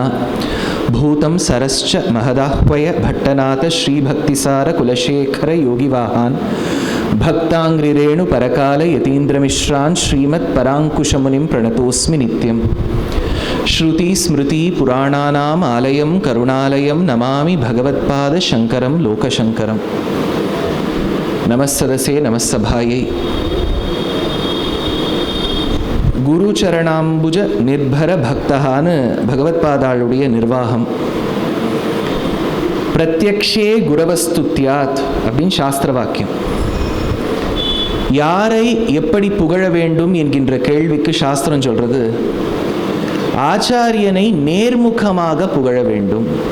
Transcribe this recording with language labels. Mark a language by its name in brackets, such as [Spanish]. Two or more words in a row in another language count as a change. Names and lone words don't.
[Sanskrit] भूतं सरश्च महदाह्वय भट्टनाथ श्रीभक्तिसार कुलशेखर योगिवाहान् भक्ताङ्घ्रिरेणु परकाल यतीन्द्रमिश्रान् श्रीमत्पराङ्कुशमुनिं प्रणतोऽस्मि नित्यम्. श्रुति स्मृति पुराणानाम् आलयं करुणालयं नमामि भगवत्पादशङ्करं लोकशङ्करं. नमस्सदसे नमस्सभायै. गुरुचरणाम्बुज निर्भर [Tamil] பக்தஹான்னு பகவத்பாதாளுடைய நிர்வாகம். [Sanskrit] प्रत्यक्षे गुरवस्स्तुत्याः அப்படின்னு சாஸ்திர வாக்கியம். [Tamil] யாரை எப்படி புகழ வேண்டும் என்கின்ற கேள்விக்கு சாஸ்திரம் சொல்றது, ஆச்சாரியனை நேர்முகமாக புகழ வேண்டும்.